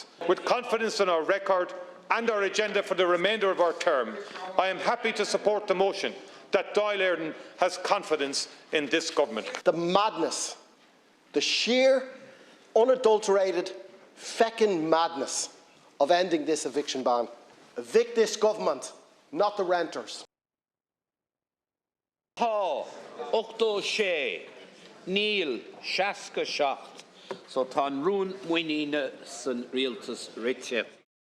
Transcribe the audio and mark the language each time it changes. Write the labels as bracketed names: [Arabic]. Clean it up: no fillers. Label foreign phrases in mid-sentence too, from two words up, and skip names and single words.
[English] With confidence in our record and our agenda for the remainder of our term, I am happy to support the motion that Dáil Eireann has confidence in this government. The madness, the sheer, unadulterated, feckin madness of ending this eviction ban. Evict this government, not the renters. [Irish] Tá, 86, Neil, 67. So tá rún muoine san rialtas rite.